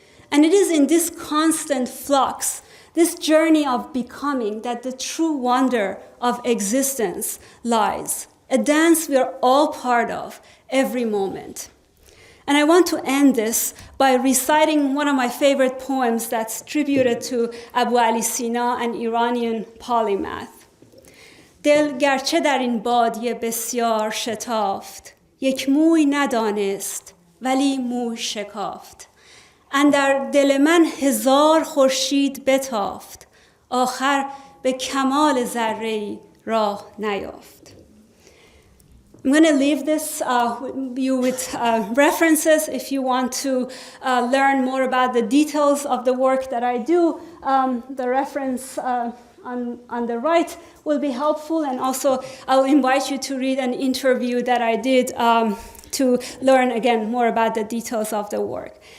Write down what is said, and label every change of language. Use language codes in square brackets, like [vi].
[en] And it is in this constant flux, this journey of becoming, that the true wonder of existence lies. A dance we are all part of every moment. And I want to end this by reciting one of my favorite poems that's tributed to Abu Ali Sina, an Iranian polymath. [fa] دل گرچه در این بادیه بسیار شتافت، یک موی ندانست ولی موی شکافت. اندر دل من هزار خورشید بتافت، آخر به کمال ذره‌ای راه نیافت. [en] I'm going to leave this you with references if you want to learn more about the details of the work that I do. The reference on the right will be helpful, and also I'll invite you to read an interview that I did to learn again more about the details of the work.